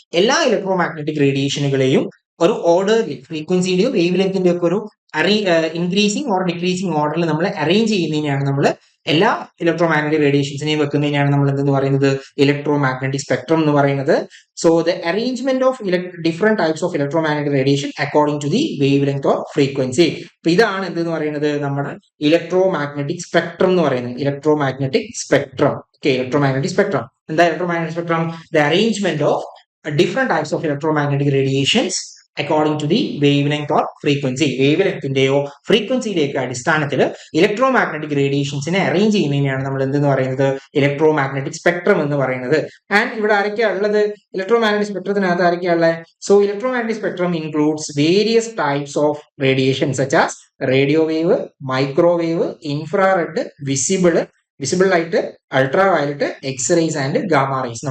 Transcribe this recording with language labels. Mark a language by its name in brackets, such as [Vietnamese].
[Malayalam] എല്ലാ electro magnetic റേഡിയേഷനുകളെയും ഒരു ഓർഡറിൽ, ഫ്രീക്വൻസിയുടെയോ വേവ് ലെങ്തിന്റെയോ ഒക്കെ ഒരു ഇൻക്രീസിങ് ഓർ ഡിക്രീസിങ് ഓർഡറിൽ നമ്മൾ അറേഞ്ച് ചെയ്യുന്നതിനെയാണ് നമ്മൾ എല്ലാ ഇലക്ട്രോ മാഗ്നറ്റിക് റേഡിയേഷൻസിനെയും വെക്കുന്നതിനാണ് നമ്മൾ എന്തെന്ന് പറയുന്നത്? [English] electromagnetic spectrum [Malayalam] എന്ന് പറയുന്നത്. [English] So the arrangement of different types of electromagnetic radiation according to the wavelength or frequency. [Malayalam] അപ്പൊ ഇതാണ് എന്തെന്ന് പറയുന്നത്? നമ്മുടെ ഇലക്ട്രോ മാഗ്നറ്റിക് സ്പെക്ട്രം എന്ന് പറയുന്നത്. [English] Electro magnetic spectrum. Electromagnetic spectrum. And the electromagnetic spectrum, the arrangement of different types of electromagnetic radiations according to the wavelength or frequency. [Malayalam] വേവ്ലെങ്തിന്റെയോ ഫ്രീക്വൻസിയുടെയൊക്കെ അടിസ്ഥാനത്തിൽ electro magnetic റേഡിയേഷൻസിനെ arrange ചെയ്യുന്നതിനെയാണ് നമ്മൾ എന്തെന്ന് പറയുന്നത്? ഇലക്ട്രോ മാഗ്നറ്റിക് സ്പെക്ട്രം എന്ന് പറയുന്നത്. And ഇവിടെ ആരൊക്കെയാ ഉള്ളത്? ഇലക്ട്രോ മാഗ്നറ്റിക് സ്പെക്ട്രത്തിനകത്ത് ആരൊക്കെയാ ഉള്ളത്? [English] So electromagnetic spectrum includes various types of radiation such as radio wave, microwave, infrared, visible light, ultraviolet, X-rays and gamma rays.